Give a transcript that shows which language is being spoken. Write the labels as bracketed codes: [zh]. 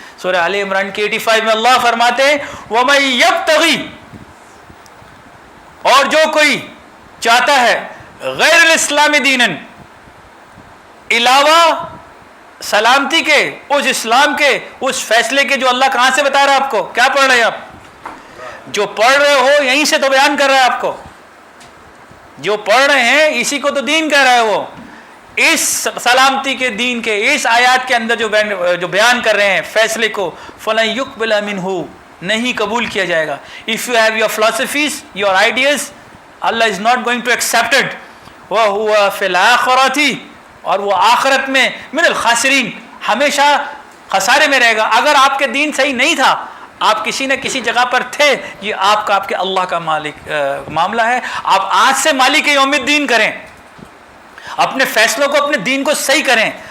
[ur] سورہ آل عمران کے 85 میں اللہ فرماتے ہیں [ar] وَمَن يَبْتَغِي [ur] اور جو کوئی چاہتا ہے [ar] غیر الاسلام دینن، [ur] علاوہ سلامتی کے، اس اسلام کے، اس فیصلے کے جو اللہ کہاں سے بتا رہا ہے آپ کو؟ کیا پڑھ رہے ہیں آپ؟ جو پڑھ رہے ہو یہیں سے تو بیان کر رہا ہے آپ کو. جو پڑھ رہے ہیں اسی کو تو دین کہہ رہا ہے. وہ اس سلامتی کے دین کے اس آیات کے اندر جو بیان کر رہے ہیں فیصلے کو، [ar] فَلَن يُقْبَلَ مِنْهُ [ur] نہیں قبول کیا جائے گا. [en] If you have your philosophies, your ideas, Allah is not going to accept it. [ar] وَهُوَ فِي الْآخِرَةِ [ur] اور وہ آخرت میں [ar] من الخاسرین [ur] ہمیشہ خسارے میں رہے گا. اگر آپ کے دین صحیح نہیں تھا، آپ کسی نہ کسی جگہ پر تھے، یہ آپ کے اللہ کا معاملہ ہے. آپ آج سے [ar] مالک یوم الدین [ur] کریں، اپنے فیصلوں کو، اپنے دین کو صحیح کریں.